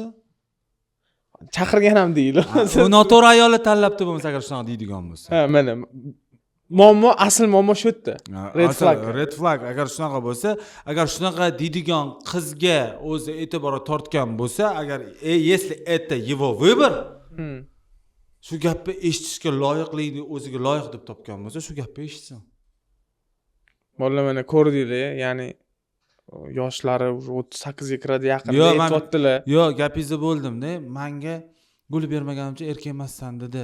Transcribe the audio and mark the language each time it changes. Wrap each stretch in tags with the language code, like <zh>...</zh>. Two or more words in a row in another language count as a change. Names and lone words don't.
<uz>Chaqirgan ham deydi. U noto'g'ri ayolni tanlabdi bo'lmasa agar shunaqa deydigan bo'lsa. Ha, mana asl muammo shu yerda.</uz> <en>Red flag</en> <uz>agar shunaqa bo'lsa, agar shunaqa deydigan qizga o'zi e'tibor tortgan bo'lsa, agar</uz> <ru>если это его выбор,</ru> <uz>Shu gapni eshitishga loyiqlikni o'ziga loyiq deb topgan bo'lsa, shu gapni eshitsin. Bolalar mana ko'rdinglar, ya'ni yoshlari 38 ga kiradi yaqinda Yo, man- aytyaptilar. Yo, gapingizni bo'ldim-da. Menga gul bermaganimcha erkak emassan dedi.</uz>